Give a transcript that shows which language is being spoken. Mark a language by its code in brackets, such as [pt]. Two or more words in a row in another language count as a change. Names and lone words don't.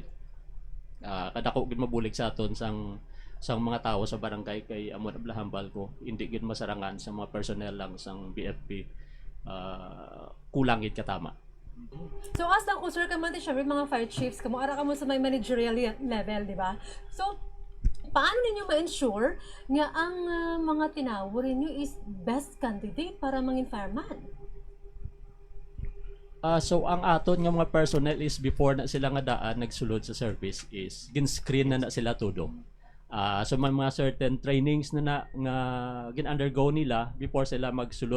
[hil] Kadako gid mabulig sa aton sang mga tao sa barangay kay amo na blahambal ko hindi gid masarangan sa mga personnel lang sang BFP kulang gid katama. So as lang kung sir ka man syempre mga [en] fire chiefs [hil] kamo ara ka mo sa may [en] managerial level, [tl] di ba? [hil] So paano ninyo ma-ensure nga ang mga tinawag ninyo is [en] best candidate [hil] para mangin fireman? So ang aton nga mga personnel is before na sila nga daan nagsulod sa service is gin-screen na sila todo. So may mga [en] certain trainings [hil] na nga gin-undergo nila before sila magsulod.